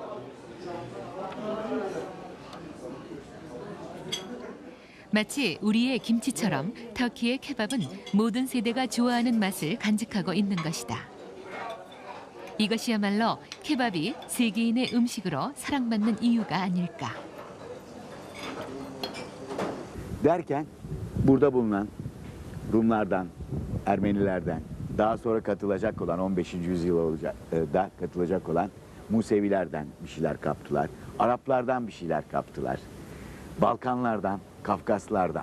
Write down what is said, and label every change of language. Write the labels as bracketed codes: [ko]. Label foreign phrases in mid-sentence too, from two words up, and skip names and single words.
[ko] 마치 우리의 김치처럼 터키의 케밥은 모든 세대가 좋아하는 맛을 간직하고 있는 것이다. 이것이야말로 케밥이 세계인의 음식으로 사랑받는 i유가 아닐까. [tr] Derken burada bulunan Rumlardan, Ermenilerden, daha sonra katılacak olan 15. yüzyılda katılacak olan Musevilerden bir şeyler kaptılar. Araplardan bir şeyler kaptılar. Balkanlardan, Kafkaslardan.